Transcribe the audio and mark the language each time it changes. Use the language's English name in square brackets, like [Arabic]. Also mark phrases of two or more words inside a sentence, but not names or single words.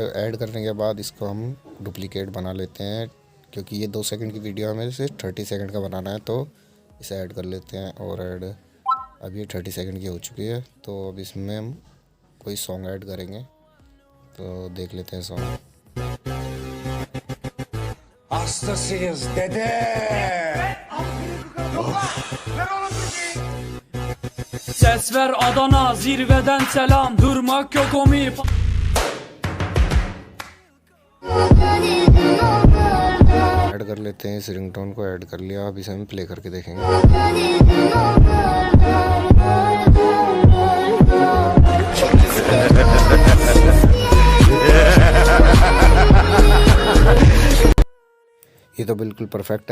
[Hindi] ऐड करने के बाद इसको हम डुप्लीकेट बना लेते हैं, क्योंकि ये 2 सेकंड की वीडियो हमें सिर्फ 30 सेकंड का बनाना है। तो इसे ऐड कर लेते हैं और ऐड। अब ये 30 सेकंड की हो चुकी है। तो अब इसमें हम कोई सॉन्ग ऐड करेंगे। तो देख लेते हैं सॉन्ग। [Turkish] Hastasıyız dede. Ses ver Adana, zirveden selam. Durmak yok omi. [Hindi] ऐड कर लेते हैं। इस रिंगटोन को ऐड कर लिया। अब इसे हम प्ले करके देखेंगे। ये तो बिल्कुल परफेक्ट है।